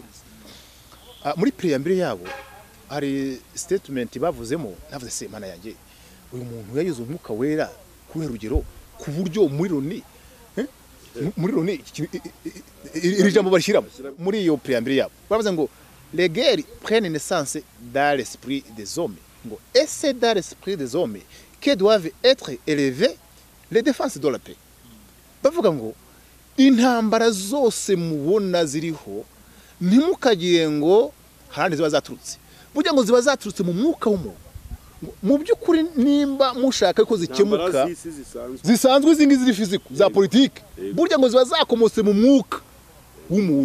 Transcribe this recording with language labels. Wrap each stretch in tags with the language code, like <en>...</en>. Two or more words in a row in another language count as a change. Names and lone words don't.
<rw>Muri preambule yabo hari statement bavuzemo, navuze se mana yanjye uyu muntu yayize umwuka wera ku rugero ku buryo muri Loni iri jambo bashyiramo muri iyo preambule yabo bavuze ngo</rw> <fr>les guerres prennent naissance dans l'esprit des hommes,</fr> <rw>ngo</rw> <fr>et c'est dans l'esprit des hommes que doivent être élevées les défenses de la paix.</fr> <rw>Bavuga ngo intambara zose mubona ziriho ntimukagire ngo handi ziba zaturutse, burya ngo ziba zaturutse mu mwuka w'umuntu. Mu by'ukuri nimba mushaka ko zikemuka zisanzwe izi ngizi fiziko za politike, burya ngo ziba zakomotse mu mwuka w'umuntu.</rw>